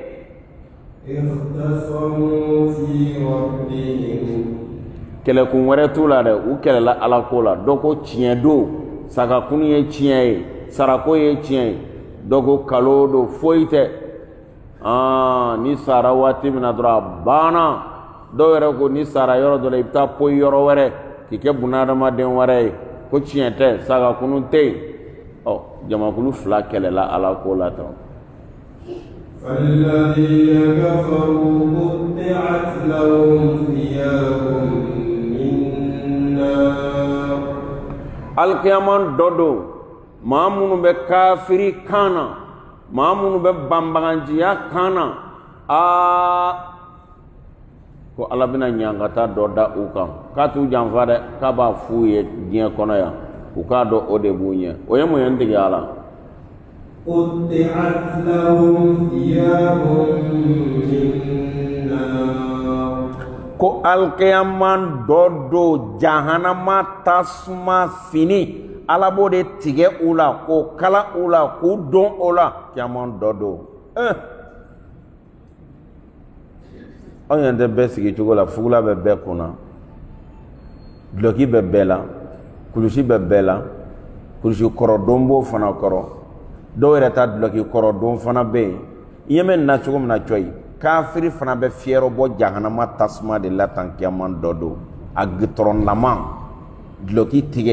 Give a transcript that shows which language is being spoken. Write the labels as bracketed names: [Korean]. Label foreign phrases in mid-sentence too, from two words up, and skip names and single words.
[Bambara] kɛlɛkun wɛrɛ t'u la dɛ u kɛlɛla Ala ko la dɔ ko tiɲɛ don sagakunu ye tiɲɛ ye sarako ye tiɲɛ ye dɔ ko kalo don foyi tɛ ni sara waati min na dɔrɔn a banna dɔw yɛrɛ ko ni sara yɔrɔ dɔ la i bɛ taa poyi yɔrɔ wɛrɛ k'i kɛ bunadamaden wɛrɛ ye ko tiɲɛ tɛ sagakunu tɛ yen jamakulu fila kɛlɛla Ala ko la tan [Arabic] فالذين كفروا قطعت لهم ثياب من نار [Bambara] alkiyaman dɔ don maa minnu bɛ kafiri kan na maa minnu bɛ banbaganciya kan na ko Ala bɛna ɲankata dɔ da u kan k'a t'u janfa dɛ k'a b'a f'u ye diɲɛ kɔnɔ yan u k'a dɔn o de b'u ɲɛ o ye mun ye n dege a la [Arabic] قطعت لهم ثياب من نار [Bambara] ko alkiyaman dɔ don jahanama tasuma fini Ala b'o de tigɛ u la k'o kala u la k'u don o la kiyaman dɔ don aw ɲɛ tɛ bɛɛ sigi cogo la fugula bɛ bɛɛ kunna duloki bɛ bɛɛ la kulusi bɛ bɛɛ la kulusi kɔrɔdon b'o fana kɔrɔ dɔw yɛrɛ ta duloki kɔrɔdon fana bɛ yen i ɲɛ bɛ nin na cogo min na coyi kafiri fana bɛ fiyɛrɛ bɔ jahanama tasuma de la tan kiyaman dɔ don a gitɔrɔnlama duloki tigɛ